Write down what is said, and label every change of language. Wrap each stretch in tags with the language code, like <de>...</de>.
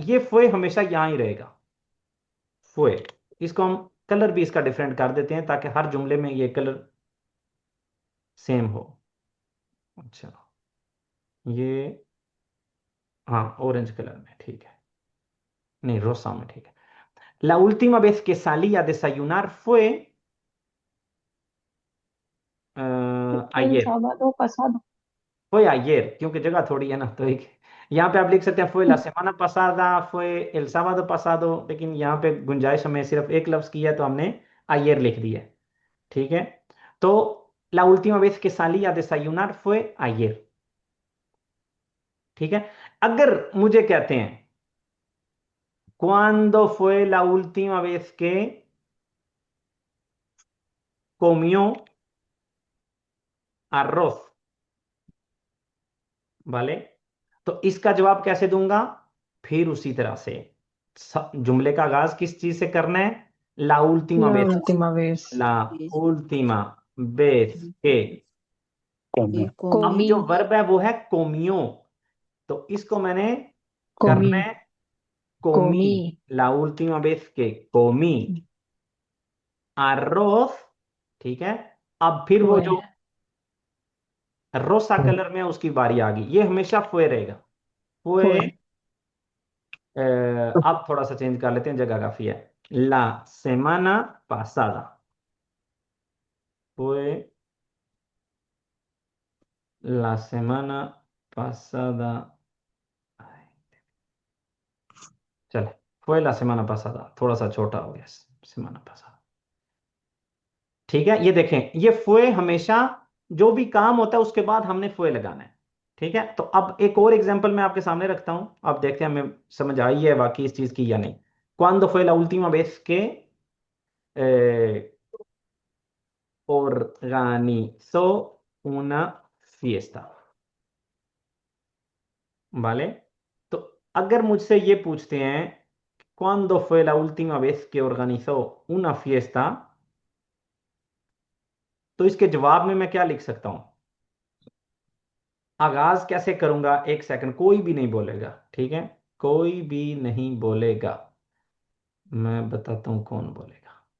<hi>ये फुए हमेशा यहां ही रहेगा, फुए। इसको हम कलर भी इसका डिफरेंट कर देते हैं ताकि हर जुमले में ये कलर सेम हो। अच्छा, ये हाँ ऑरेंज कलर में, ठीक है, नहीं रोसा में, ठीक है।</hi> <es>La última vez que salí a desayunar fue El ayer। sábado pasado। fue ayer</es> <hi>क्योंकि जगह थोड़ी है ना, तो एक यहाँ पे आप लिख सकते हैं</hi> <es>fue la semana pasada, fue el sábado pasado,</es> <hi>लेकिन यहाँ पे गुंजाइश हमें सिर्फ एक लफ्ज की है तो हमने ayer लिख दिया है, ठीक है। तो</hi> <es>la última vez que salí a desayunar fue ayer,</es> <hi>ठीक है। अगर मुझे कहते हैं</hi> <es>¿Cuándo fue la última vez que comió arroz?</es> <hi>vale, तो इसका जवाब कैसे दूंगा? फिर उसी तरह से जुमले का आगाज किस चीज से करना है?</hi> <es>ला última La vez, última vez la última vez que। अब comí,</es> <hi>जो वर्ब है वो है कोमियो, तो इसको मैंने</hi> <es>comí,</es> <hi>करना है कोमी।</hi> <es>comí। La última vez que comí,</es> <hi>arroz, ठीक है। अब फिर वो जो रोसा कलर में उसकी बारी आ गई, ये हमेशा फुए रहेगा।</hi> <es>फुए। fue,</es> <hi>अब थोड़ा सा चेंज कर लेते हैं, जगह काफी है।</hi> <es>ला semana pasada, fue la semana pasada,</es> <hi>चले,</hi> <es>fue la semana pasada,</es> <hi>थोड़ा सा छोटा हो गया,</hi> <es>semana pasada,</es> <hi>ठीक है। ये देखें, ये फुए हमेशा जो भी काम होता है उसके बाद हमने फुए लगाना है, ठीक है। तो अब एक और एग्जांपल मैं आपके सामने रखता हूं, अब देखते हैं हमें समझ आई है वाकई इस चीज की या नहीं।</hi> <es>Cuando fue la última vez que eh, organizó una fiesta, ¿vale?</es> <hi>तो अगर मुझसे ये पूछते हैं</hi> <es>¿cuándo fue la última vez que organizó una fiesta?</es> <hi>तो इसके जवाब में मैं क्या लिख सकता हूं? आगाज कैसे करूंगा, एक सेकंड, कोई भी नहीं बोलेगा, ठीक है, कोई भी नहीं बोलेगा, मैं बताता हूं कौन बोलेगा।</hi>